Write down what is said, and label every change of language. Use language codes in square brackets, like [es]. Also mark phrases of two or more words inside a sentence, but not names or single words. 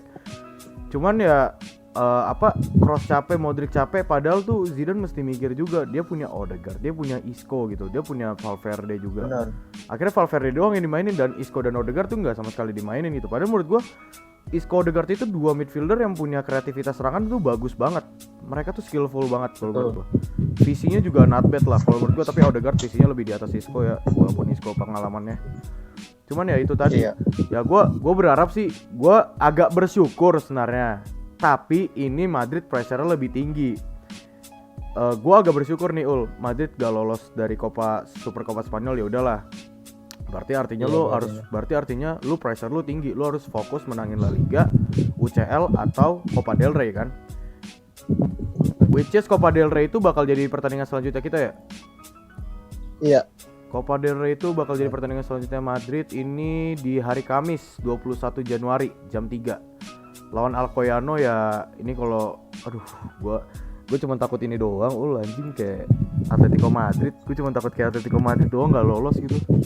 [id] Cuman ya Kroos capek, Modric capek, padahal tuh Zidane mesti mikir juga, dia punya Odegaard, dia punya Isco gitu, dia punya Valverde juga. Benar. Akhirnya Valverde doang yang dimainin dan Isco dan Odegaard tuh nggak sama sekali dimainin gitu. Padahal menurut gua Isco, Odegaard itu dua midfielder yang punya kreativitas serangan tuh bagus banget. Mereka tuh skillful banget kalau menurut gua. Visinya juga [en] not bad [id] lah kalau menurut gua, tapi Odegaard visinya lebih di atas Isco ya, walaupun Isco pengalamannya. Cuman ya itu tadi. Ya gua berharap sih, gua agak bersyukur sebenarnya. Tapi ini Madrid pressure-nya lebih tinggi. Gua agak bersyukur nih Madrid gak lolos dari Super Copa Spanyol, ya udahlah. Berarti artinya lu pressure lu tinggi, lu harus fokus menangin La Liga, UCL atau Copa del Rey kan. [en] Which is [id] Copa del Rey itu bakal jadi pertandingan selanjutnya kita ya? Iya. Copa del Rey itu bakal jadi pertandingan selanjutnya Madrid ini di hari Kamis 21 Januari jam 3 lawan Alcoyano ya. Ini kalau gue cuma takut ini doang, anjing kayak Atletico Madrid. Gue cuma takut kayak Atletico Madrid doang nggak lolos gitu.